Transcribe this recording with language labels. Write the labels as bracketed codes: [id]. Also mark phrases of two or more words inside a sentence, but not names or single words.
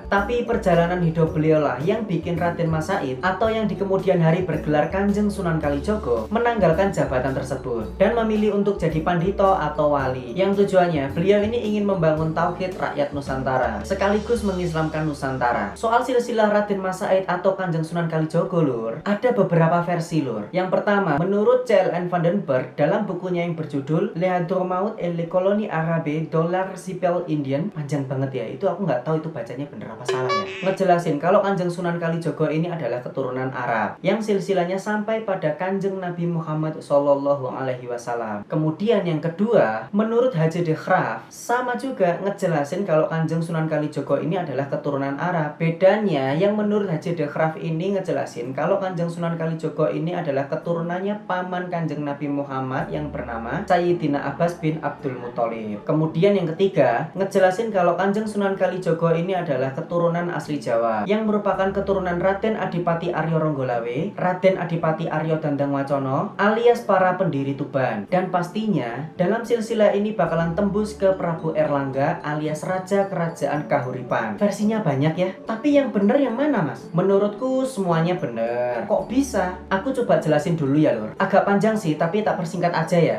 [id] Tapi perjalanan hidup beliau lah yang bikin Raden Mas Said, atau yang di kemudian hari bergelar Kanjeng Sunan Kalijogo, menanggalkan jabatan tersebut dan memilih untuk jadi pandito atau wali, yang tujuannya beliau ini ingin membangun tauhid rakyat Nusantara sekaligus mengislamkan Nusantara. Soal silsilah Raden Mas Said atau Kanjeng Sunan Kalijogo lur, ada beberapa versi lur. Yang pertama, menurut C.L.N. Vandenberg dalam bukunya yang berjudul Le Hadramaut et les colonies arabes dans l'archipel Indien, panjang banget ya, itu aku nggak tahu itu bacanya bener apa salah ya, ngejelasin kalau Kanjeng Sunan Kalijogo ini adalah keturunan Arab yang silsilahnya sampai pada Kanjeng Nabi Muhammad [ar] صلى الله عليه وسلم. [id] Kemudian yang kedua, menurut Haji de Graaf sama juga ngejelasin kalau Kanjeng Sunan Kalijogo ini adalah keturunan Arab. Bedanya yang menurut Haji de Graaf ini ngejelasin kalau Kanjeng Sunan Kalijogo ini adalah keturunannya paman Kanjeng Nabi Muhammad yang bernama Sayyidina Abbas bin Abdul Muthalib. Kemudian yang ketiga, ngejelasin kalau Kanjeng Sunan Kalijogo ini adalah keturunan asli Jawa yang merupakan keturunan Raden Adipati Aryo Ronggolawe, Raden Adipati Aryo Dandang Wacono alias para pendiri Tuban. Dan pastinya dalam silsilah ini bakalan tembus ke Prabu Erlangga alias Raja Kerajaan Kahuripan. Versinya banyak ya, tapi yang bener yang mana mas? Menurutku semuanya bener. Kok bisa? Aku coba jelasin dulu ya lor. Agak panjang sih, tapi tak persingkat singkat aja ya.